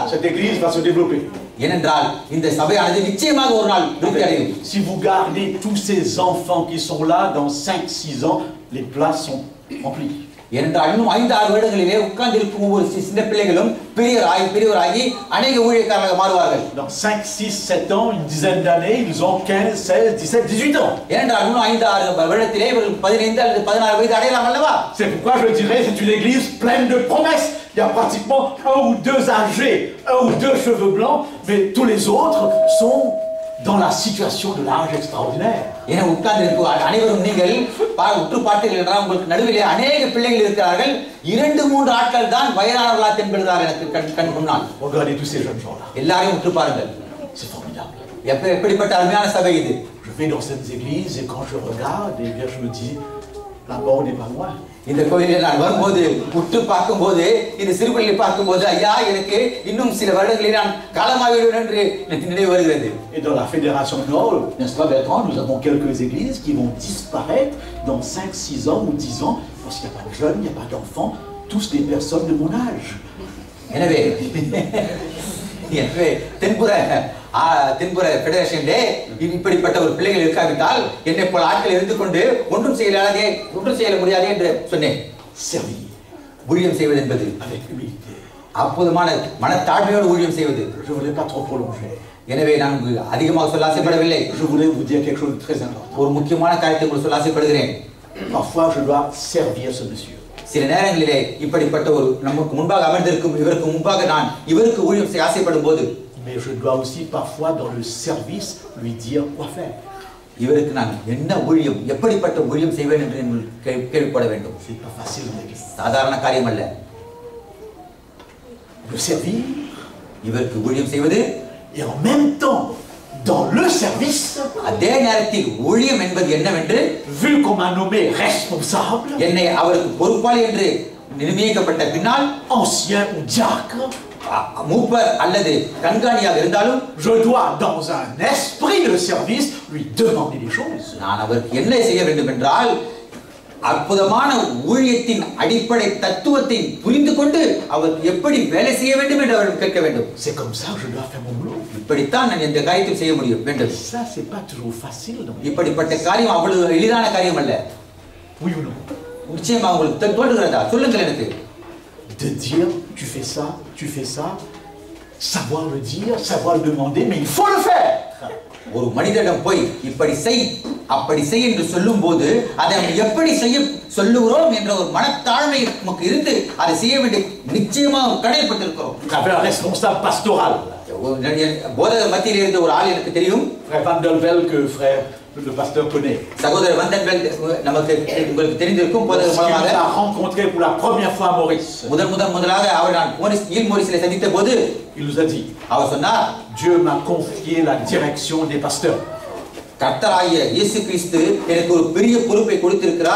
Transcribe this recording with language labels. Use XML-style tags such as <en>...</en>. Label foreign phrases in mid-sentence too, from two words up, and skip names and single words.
<fr>Cette église va se développer.</fr> <ta>ஏனென்றால் இந்த சபையானது நிச்சயமாக ஒரு நாள் விருத்தி அடையும்.</ta> <fr>Si vous gardez tous ces enfants qui sont là dans 5-6 ans, les places sont remplies.</fr> <ta>ஏனென்றால் இன்னும் 5-6 வருடங்களிலே உட்கார்ந்து இருக்கும் ஒவ்வொரு சின்ன பிள்ளைகளும் பெரியவராகி அநேக ஊழியக்காரர்களாக மாறுவார்கள்.</ta> <fr>Dans 5-6-7 ans, une dizaine d'années, ils ont 15-16-17-18 ans.</fr> <ta>ஏனென்றால் இன்னும் 5-6 வருடத்திலே இவர்கள் 15 அல்லது 16 வயது அடையலாம் அல்லவா?</ta> <fr>C'est pourquoi je dirais c'est une église pleine de promesses. Il y a pratiquement 1 ou 2 âgés, 1 ou 2 cheveux blancs, mais tous les autres sont dans la situation de l'âge extraordinaire.</fr> <ta>ஏன்னா உட்கார்ந்து இருக்க அனைவரும் நீங்கள் உற்று பார்த்தீர்கள் என்றால் உங்களுக்கு நடுவிலே அநேக பிள்ளைகள் இருக்கிறார்கள். 2-3 ஆட்கள் தான் வயதானவர்களா தென்படுகிறார் எனக்கு கண் முன்னால்.</ta> <fr>Regardez tous ces jeunes gens là.</fr> <ta>எல்லாரையும் உற்று பாருங்கள்.</ta> <fr>C'est formidable.</fr> <ta>எப்படிப்பட்ட அருமையான சபை இது.</ta> <fr>Je vais dans cette église et quand je regarde, eh bien je me dis là-bas on n'est pas loin.</fr> <ta>இந்த கோயிலில் நான் வரும்போது உற்று பார்க்கும்போது இந்த சிறுபிள்ளை பார்க்கும்போது ஐயா எனக்கு இன்னும் சில வருடங்களில் நான் காலமாகிவிடுவேன் என்று எனக்கு நினைவு வருகிறது.</ta> <fr>Et dans la fédération Nord, n'est-ce pas Bertrand, nous avons quelques églises qui vont disparaître dans 5-6 ans ou 10 ans parce qu'il n'y a pas de jeunes, il n'y a pas d'enfants, tous des personnes de mon âge.</fr> <ta>எனவே தென்புற ஃபெடரேஷனிலே இப்படிப்பட்ட ஒரு பிள்ளைகள் இருக்காவிட்டால் என்னை போல ஆட்கள் இருந்து கொண்டு ஒன்றும் செய்ய முடியாது என்று சொன்னேன். ஊழியம் செய்வது என்பது அற்புதமான மனத்தாழ்மையோடு ஊழியம் செய்வது.</ta> <fr>Je voulais pas trop prolonger.</fr> <ta>எனவே நான் அதிகமாக சொல்ல ஆசைப்படவில்லை.</ta> <fr>Je voulais vous dire quelque chose de très important.</fr> <ta>ஒரு முக்கியமான காரியத்தை உங்களுக்கு சொல்ல ஆசைப்படுகிறேன்.</ta> <fr>Parfois, je dois servir ce monsieur.</fr> <ta>சில நேரங்களிலே இப்படிப்பட்ட ஒரு நமக்கு முன்பாக அமர்ந்திருக்கும் இவருக்கு முன்பாக நான் இவருக்கு ஊழியம் செய்ய ஆசைப்படும் போது</ta> <fr>Mais je dois aussi parfois dans le service lui dire quoi faire.</fr> <ta>இவருக்கு நான் என்ன ஊழியம் எப்படிப்பட்ட ஊழியம் செய்வேன் என்று கேள்விப்பட வேண்டும்.</ta> <fr>C'est pas facile dans l'église.</fr> <ta>சாதாரண காரியம் அல்ல.</ta> <fr>Le servir</fr> <ta>இவருக்கு ஊழியம் செய்வது</ta> <fr>et en même temps dans le service,</fr> <ta>அதே நேரத்தில் ஊழியம் என்பது என்னவென்று</ta> <fr>vu qu'on m'a nommé responsable,</fr> <ta>என்னை அவருக்கு பொறுப்பாளி என்று நியமிக்கப்பட்ட பின்னால்</ta> <fr>ancien ou diacre,</fr> <ta>மூப்பர் அல்லது கண்காணியாக இருந்தாலும்</ta> <fr>je dois dans un esprit de service lui demander des choses.</fr> <ta>நான் அவருக்கு என்ன செய்ய வேண்டும் என்றால் அற்புதமான ஊழியத்தின் அடிப்படை தத்துவத்தை புரிந்து கொண்டு அவர் எப்படி வேலை செய்ய வேண்டும் என்று அவரிடம் கேட்க வேண்டும்.</ta> <fr>C'est comme ça que je dois faire mon boulot.</fr> <ta>இப்படித்தான் நான் இந்த காரியத்தை செய்ய முடியும் வேண்டும்.</ta> <fr>Ça c'est pas toujours facile.</fr> <ta>இப்படிப்பட்ட காரியம் அவ்வளவு எளிதான காரியம் அல்ல.</ta> <fr>Oui ou non?</fr> <ta>நிச்சயமா உங்களுக்கு தோன்றுகிறதா? சொல்லுங்கள் எனக்கு.</ta> <fr>De dire tu fais ça, savoir le dire, savoir le demander, mais il faut le faire.</fr> <ta>ஒரு மனிதனிடம் போய் இப்படி செய் அப்படி செய் என்று சொல்லும்போது அதை எப்படி செய்ய சொல்லுகிறோம் என்ற ஒரு மனத்தாழ்மை நமக்கு இருந்து அதை செய்ய வேண்டிய நிச்சயமாக கடைப்பட்டிருக்கிறோம்.</ta> <fr>J'avais un responsable pastoral.</fr> <ta>போதகர் மத்தியில் இருந்த ஒரு ஆள் எனக்கு தெரியும்.</ta> <fr>Frère Van der Vel que frère le pasteur connaît.</fr> <ta>சகோதரர் வந்தன்வெல் நமக்கு உங்களுக்கு தெரிந்திருக்கும். போதகர் மூலமாக</ta> <fr>a rencontré pour la première fois Maurice.</fr> <ta>முதலாக அவர் நான் மோரிஸிலே சந்தித்த போது</ta> <fr>Il nous a dit,</fr> <ta>அவர் சொன்னார்,</ta> <fr>Dieu m'a confié la direction des pasteurs.</fr> <ta>கர்த்தராகிய இயேசு கிறிஸ்து எனக்கு ஒரு பெரிய பொறுப்பை கொடுத்திருக்கிறார்.</ta>